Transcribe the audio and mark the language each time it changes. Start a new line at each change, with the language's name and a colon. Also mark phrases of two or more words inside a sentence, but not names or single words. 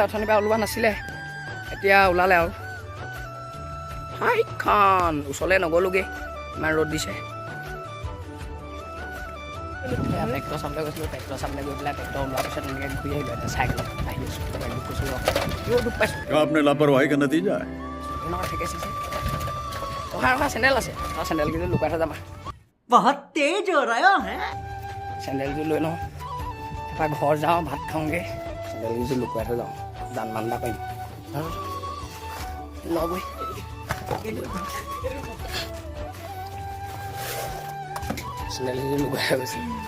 Assamese: অথনিৰ পৰা ওলোৱা নাছিলে, এতিয়া ওলালে আৰু। হাইখন ওচৰলৈ নগ'লোগৈ, ইমান ৰ'দ দিছে। ট্ৰেক্টৰ চাবলৈ গৈছিলোঁ, ট্ৰেক্টৰ চাবলৈ গৈ পেলাই ট্ৰেক্টৰ ওলোৱাৰ পিছত এনেকৈ ঘূৰি আহিলোঁ। এতিয়া চাইকেলত আহি আছোঁ, দুখ কৈছোঁ দুখ পাইছোঁ।
Hindi: आपने लापरवाही का नतीजा है।
Assamese: ঠিকে আছে, ৰখা ৰখা চেণ্ডেল আছে, চেণ্ডেলকেইযোৰ লুকাই থৈ যাম।
Hindi: बहुत तेज हो रहा है।
Assamese: চেণ্ডেলযোৰ লৈ লওঁ, এবাৰ ঘৰ যাওঁ, ভাত খাওঁগৈ। চেণ্ডেলযোৰ লুকুৱাই থৈ যাওঁ, জান মান এটা পাৰিম ল'বই। চেণ্ডেলযোৰ লুকুৱাই থৈ গৈছে।